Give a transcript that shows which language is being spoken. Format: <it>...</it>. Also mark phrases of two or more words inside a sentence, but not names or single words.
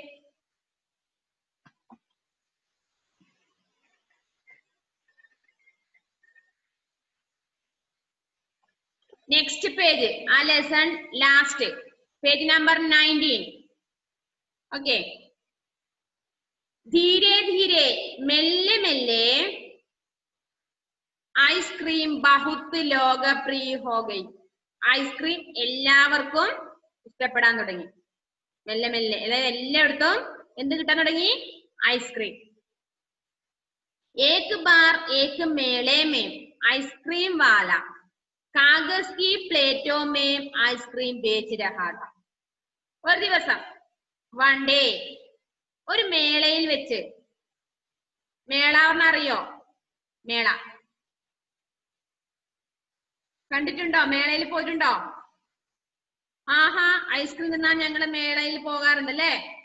<en>next page ആ lesson last page number 19.</en> <ml>ഓക്കെ.</ml> <hi>धीरे धीरे</hi> <ml>മെല്ലെ മെല്ലെ ഐസ്ക്രീം</ml> <hi>बहुत लोकप्रिय हो गई.</hi> <ml>ഐസ്ക്രീം എല്ലാവർക്കും ഇഷ്ടപ്പെടാൻ തുടങ്ങി. മെല്ലെ മെല്ലെ, അതായത് എല്ലായിടത്തും എന്ത് കിട്ടാൻ തുടങ്ങി? ഐസ്ക്രീം.</ml> <hi>एक बार एक मेले में आइसक्रीम वाला कागज की प्लेटों में आइसक्रीम बेच रहा था.</hi> <ml>ഒരു ദിവസം,</ml> <en>one day,</en> <ml>ഒരു മേളയിൽ വെച്ച്, മേള അറിയോ? മേള കണ്ടിട്ടുണ്ടോ? മേളയിൽ പോയിട്ടുണ്ടോ? ആഹാ, ഐസ്ക്രീം തിന്നാൻ ഞങ്ങള് മേളയിൽ പോകാറുണ്ടല്ലേ.</ml>